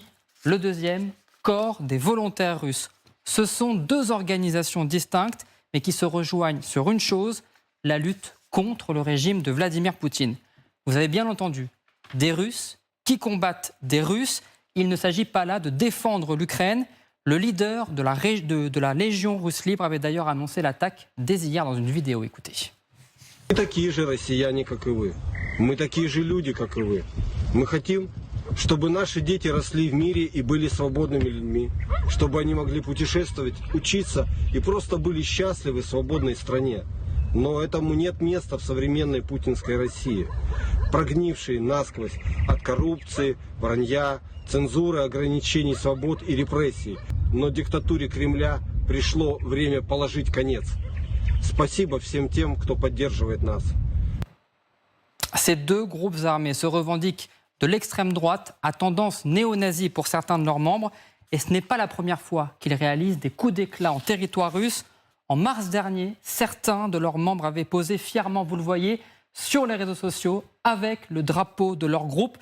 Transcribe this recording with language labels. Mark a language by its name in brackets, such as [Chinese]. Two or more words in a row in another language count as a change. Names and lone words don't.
[French] Le deuxième, Corps des volontaires russes. Ce sont 2 organisations distinctes, mais qui se rejoignent sur une chose, la lutte contre le régime de Vladimir Poutine. Vous avez bien entendu, des Russes qui combattent des Russes. Il ne s'agit pas là de défendre l'Ukraine. Le leader de la Légion russe libre avait d'ailleurs annoncé l'attaque dès hier dans une vidéo. Écoutez. [Russian] Мы такие же россияне, как и вы. Мы такие же люди, как и вы. Мы хотим, чтобы наши дети росли в мире и были свободными людьми, чтобы они могли путешествовать, учиться и просто были счастливы в свободной стране. Но этому нет места в современной путинской России, прогнившей насквозь от коррупции, вранья, цензуры, ограничений свобод и репрессий. Но диктатуре Кремля пришло время положить конец. Спасибо всем тем, кто поддерживает нас. [French] Ces 2 groupes armés se revendiquent de l'extrême droite à tendance néo-nazie pour certains de leurs membres. Et ce n'est pas la première fois qu'ils réalisent des coups d'éclat en territoire russe. En mars dernier, certains de leurs membres avaient posé fièrement, vous le voyez, sur les réseaux sociaux avec le drapeau de leur groupe.